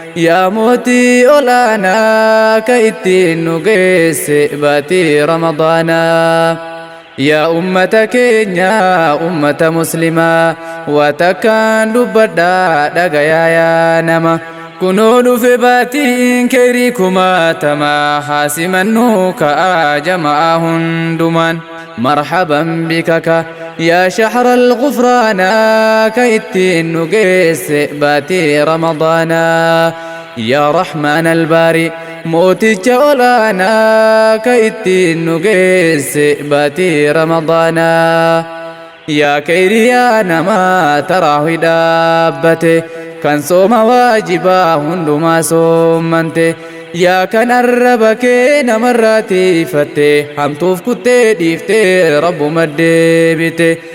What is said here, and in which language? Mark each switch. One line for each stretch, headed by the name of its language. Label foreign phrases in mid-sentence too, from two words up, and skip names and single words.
Oromo: Yaa mootii olaanaa ka ittiin nu geesse baatii Ramadaanaa. Yaa ummata keenya, ummata muslimaa, waa takkaan dubbadhaa dhagayaa yaa nama. Kunoo dhufe baatiin kayrii kumaatama, haa simannuu ka'aa jama'aa hundumaan.
Arabic: مرحبا بك كا يا شهر الغفران كا
Oromo: ittiin nu geesse baatii Ramadaanaa.
Arabic: يا رحمن الباري
Oromo: mooticha olaanaa ka ittiin nu geesse baatii Ramadaanaa. Yaa kayriyaa namaa taraawii dhaabbate kan sooma waajibaa hundumaa soommante. Yaa kan arraba kee namarraa tiifatte hamtuuf kuttee dhiiftee Rabbuma deebite.